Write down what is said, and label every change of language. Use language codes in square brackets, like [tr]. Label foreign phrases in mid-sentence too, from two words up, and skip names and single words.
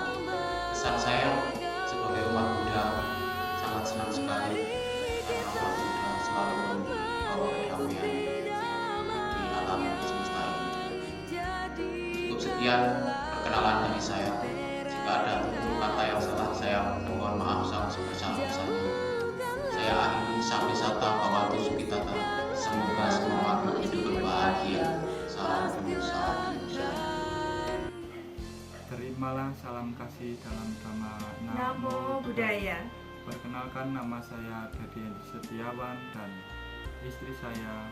[id] Kesan saya sebagai umat Buddha sangat senang sekali karena umat Buddha selalu membawa kedamaian di alam semesta ini. Cukup sekian perkenalan dari saya. Jika ada tutur kata yang salah, saya mohon maaf sebesar-besarnya. Saya akhiri sampai [pi] sata bawatu sukitata. [id] Semoga semua makhluk hidup berbahagia. Salam salam. Terimalah salam kasih dalam Dhamma. [pi] Namo Buddhaya. [id] Perkenalkan, nama saya Dede Setiawan dan istri saya